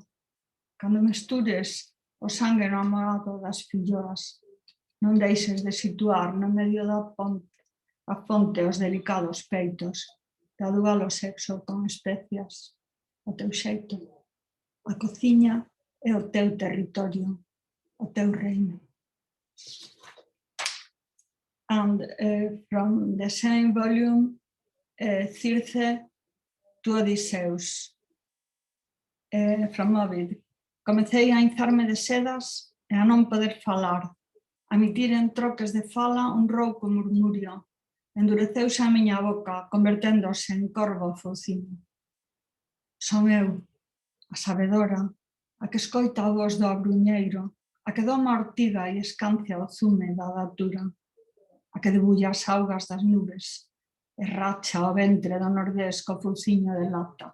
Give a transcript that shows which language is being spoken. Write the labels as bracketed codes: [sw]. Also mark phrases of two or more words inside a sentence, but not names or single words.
[gl] Cando mestures o sangue no amorado das filloas, non deixes de situar no medio da fonte os delicados peitos, de adubar o sexo con especias, o teu xeito. A cociña é o teu territorio, o teu reino. [en] And from the same volume, Circe to Odysseus, from Ovid. [gl] Comecei a inzarme de sedas e a non poder falar, a emitir en troques de fala un rouco murmurio. Endureceuse a miña boca, converténdose en corvo fouciño. Son eu, a sabedora, a que escoita a voz do abruñeiro, a que doma a ortiga e escancia o zume da datura, a que debulla as augas das nubes e racha o ventre do nordés co fouciño de lata.